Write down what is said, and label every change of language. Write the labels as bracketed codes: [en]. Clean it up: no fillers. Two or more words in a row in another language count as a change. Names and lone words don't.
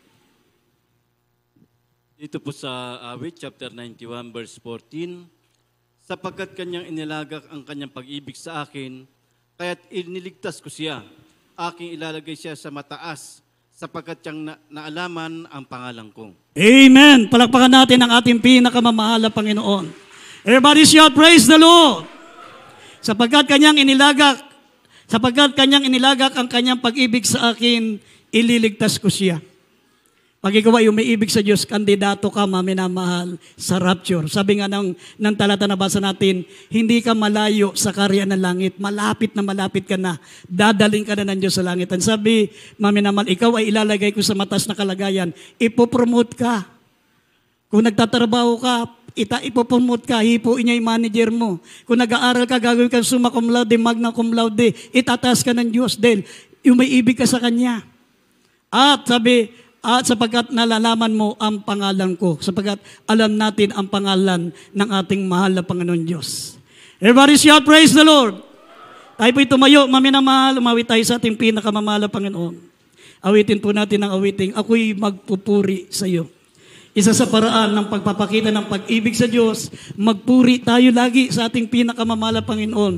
[tl] Dito po sa Awit, chapter 91, verse 14, sapagkat kanyang inilagak ang kanyang pag-ibig sa akin, kaya't iniligtas ko siya. Aking ilalagay siya sa mataas, sapagkat siyang naalaman ang pangalan ko. Amen! Palakpakan natin ang ating pinakamamahal na Panginoon. [en] Everybody shout, praise the Lord! [tl] Sapagkat kanyang inilagak ang kanyang pag-ibig sa akin, ililigtas ko siya. Pag ikaw ay umiibig sa Diyos, kandidato ka, maminamahal, sa rapture. Sabi nga ng talata na basa natin, hindi ka malayo sa karyaan ng langit. Malapit ka na. Dadaling ka na ng Diyos sa langit. Ang sabi, maminamahal, ikaw ay ilalagay ko sa matas na kalagayan. Ipopromote ka. Kung nagtatrabaho ka, ipopromote ka, hipuin niya yung manager mo. Kung nag-aaral ka, gagawin ka [la] summa cum laude, magna cum laude, [tl] itataas ka ng Diyos dahil umiibig ka sa Kanya. At sabi, sapagkat nalalaman mo ang pangalan ko, sapagkat alam natin ang pangalan ng ating mahal na Panginoon Diyos. [en] Everybody shout, praise the Lord! [tl] Tayo po'y tumayo, maminamahal, umawit tayo sa ating pinakamamahal na Panginoon. Awitin po natin ang awiting, ako'y magpupuri sa iyo. Isa sa paraan ng pagpapakita ng pag-ibig sa Diyos, magpuri tayo lagi sa ating pinakamamahal na Panginoon.